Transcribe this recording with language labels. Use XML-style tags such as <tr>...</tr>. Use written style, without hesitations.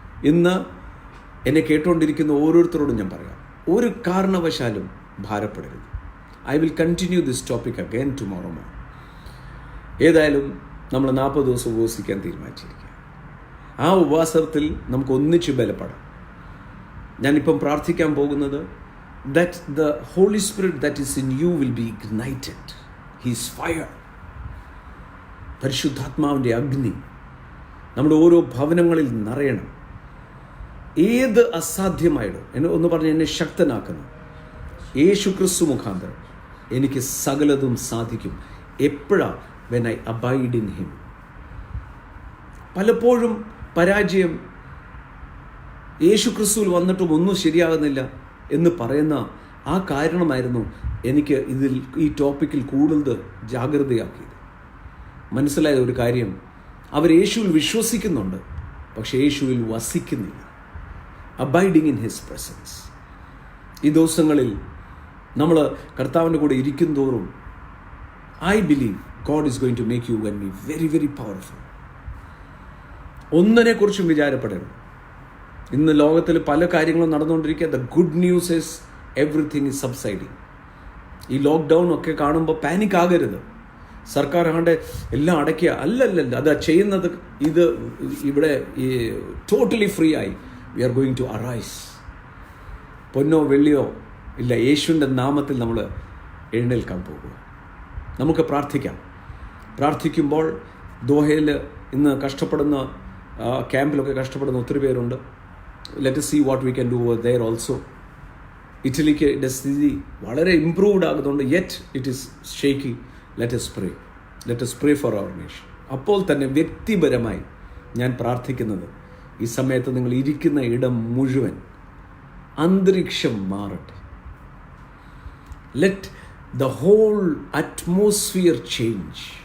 <ml>ഇന്ന് എന്നെ കേട്ടുകൊണ്ടിരിക്കുന്ന ഓരോരുത്തരോടും ഞാൻ പറയാം, ഒരു കാരണവശാലും ഭാരപ്പെടരുത്.</ml> <en>I will continue this topic again tomorrow morning.</en> <ml>ഏതായാലും നമ്മൾ 40 ദിവസം ഉപവസിക്കാൻ തീരുമാനിച്ചിരിക്കുക. ആ ഉപവാസത്തിൽ നമുക്ക് ഒന്നിച്ച് ബലപ്പെടാം. ഞാനിപ്പം പ്രാർത്ഥിക്കാൻ പോകുന്നത്</ml> <en>that the Holy Spirit that is in you will be ignited. His fire,</en> <ml>പരിശുദ്ധാത്മാവിൻ്റെ അഗ്നി നമ്മുടെ ഓരോ ഭവനങ്ങളിൽ നിറയണം. ഏത് അസാധ്യമായിടോ എന്നെ ഒന്ന് പറഞ്ഞ് എന്നെ ശക്തനാക്കണം. യേശു ക്രിസ്തു മുഖാന്തരം എനിക്ക് സകലതും സാധിക്കും. എപ്പോഴാണ്?</ml> <en>when I abide in him.</en> <ml>പലപ്പോഴും പരാജയം യേശു ക്രിസ്തുവിൽ വന്നിട്ടും ഒന്നും ശരിയാകുന്നില്ല എന്ന് പറയുന്ന ആ കാരണമായിരുന്നു എനിക്ക് ഈ ടോപ്പിക്കിൽ കൂടുതൽ ജാഗ്രതയാക്കിയത്. മനസ്സിലായ ഒരു കാര്യം, അവർ യേശുവിൽ വിശ്വസിക്കുന്നുണ്ട്, പക്ഷേ യേശുവിൽ വസിക്കുന്നില്ല.</ml> <en>Abiding in his presence.</en> <ml>ഈ ദിവസങ്ങളിൽ നമ്മൾ കർത്താവിൻ്റെ കൂടെ ഇരിക്കും തോറും</ml> <en>I believe God is going to make you and me very, very powerful.</en> <ml>ഒന്നിനെക്കുറിച്ചും വിചാരപ്പെടരുത്. ഇന്ന് ലോകത്തിൽ പല കാര്യങ്ങളും നടന്നുകൊണ്ടിരിക്കുക.</ml> <en>The good news is everything is subsiding.</en> <ml>ഈ ലോക്ക്ഡൗൺ ഒക്കെ കാണുമ്പോൾ പാനിക് ആകരുത്. സർക്കാർ ആണ്ട് എല്ലാം അടയ്ക്കുക, അല്ലല്ല, അത് ചെയ്യുന്നത് ഇത് ഇവിടെ ഈ ടോട്ടലി ഫ്രീ ആയി.</ml> <en>We are going to arise.</en> <ml>പൊന്നോ വെള്ളിയോ ഇല്ല, യേശുവിൻ്റെ നാമത്തിൽ നമ്മൾ എഴുന്നേൽക്കാൻ പോകുക. നമുക്ക് പ്രാർത്ഥിക്കാം. പ്രാർത്ഥിക്കുമ്പോൾ ദോഹയിൽ ഇന്ന് കഷ്ടപ്പെടുന്ന ക്യാമ്പിലൊക്കെ കഷ്ടപ്പെടുന്ന ഒത്തിരി പേരുണ്ട്.</ml> <en>Let us see what we can do over there also.</en> <ml>ഇറ്റലിക്ക് സ്ഥിതി വളരെ ഇംപ്രൂവ്ഡ് ആകുന്നുണ്ട്,</ml> <en>Yet it is shaky. Let us pray for our nation.</en> <ml>അപ്പോൾ തന്നെ വ്യക്തിപരമായി ഞാൻ പ്രാർത്ഥിക്കുന്നത്, ഈ സമയത്ത് നിങ്ങൾ ഇരിക്കുന്ന ഇടം മുഴുവൻ അന്തരീക്ഷം മാറട്ടെ.</ml> <en>Let the whole atmosphere change.</en>